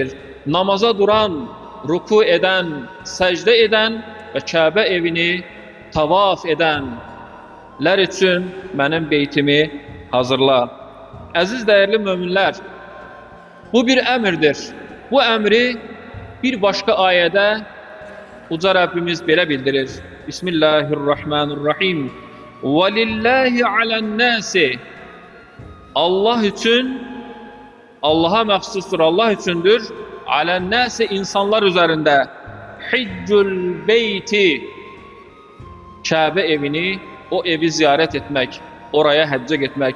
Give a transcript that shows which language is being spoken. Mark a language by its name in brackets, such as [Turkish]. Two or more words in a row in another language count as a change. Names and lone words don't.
[Azerbaijani] Namaza duran, ruku edən, səcdə edən və Kəbə evini tavaf edənlər üçün mənim beytimi hazırla. Əziz dəyərli möminlər, bu bir əmrdir. Bu əmri bir başqa ayədə Uca Rəbbimiz belə bildirir. Bismillahirrahmanirrahim. [Arabic] وَلِلَّهِ عَلَى النَّاسِ [Azerbaijani] Allah üçün, Allaha məxsusdur, Allah üçündür. Alənnəsi insanlar üzərində. [Arabic] حج البيت, [Azerbaijani] Kəbə evini, o evi ziyarət etmək, oraya həccə getmək.